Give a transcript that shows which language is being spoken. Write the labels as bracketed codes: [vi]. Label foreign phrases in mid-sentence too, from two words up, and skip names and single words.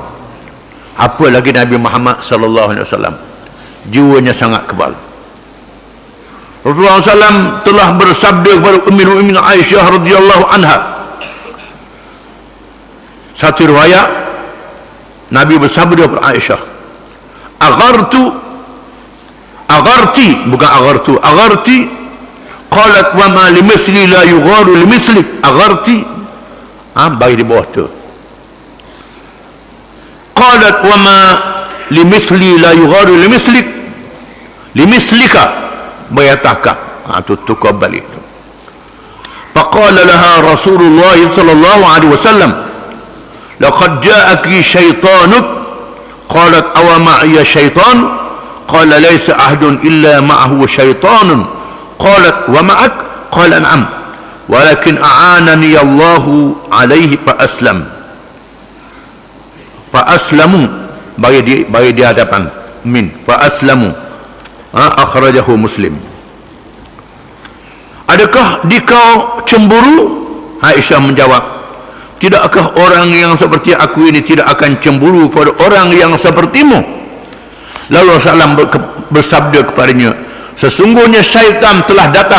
[ms] Apa lagi Nabi Muhammad SAW, jiwanya sangat kebal. Rasulullah SAW telah bersabda kepada [ar] أم المؤمنين [ms] Aisyah [ar] رضي الله عنها. [ms] Satu riwayat, Nabi bersabda kepada Aisyah, [ar] أغرتِ قالت وما لمثلي لا يغار لمثلك. Agharti, [ms] bagi di bawah tu. [ar] قالت وما لمثلي لا يغار لمثلك لمثلك بيتك. [ms] Tu tukar balik. [ar] فقال لها رسول الله صلى الله عليه وسلم لقد جاءك شيطانك. قالت أومعي شيطان قال ليس أحد إلا معه شيطان. قالت ومعك. قال نعم ولكن أعانني الله عليه فأسلم. فأسلم, [ms] bagi di hadapan min, [ar] فأسلم. أخرجه مسلم. [ms] Adakah dikau cemburu? Aisyah menjawab, tidakkah orang yang seperti aku ini tidak akan cemburu pada orang yang sepertimu? Lalu Rasulullah bersabda kepadanya, sesungguhnya syaitan telah datang.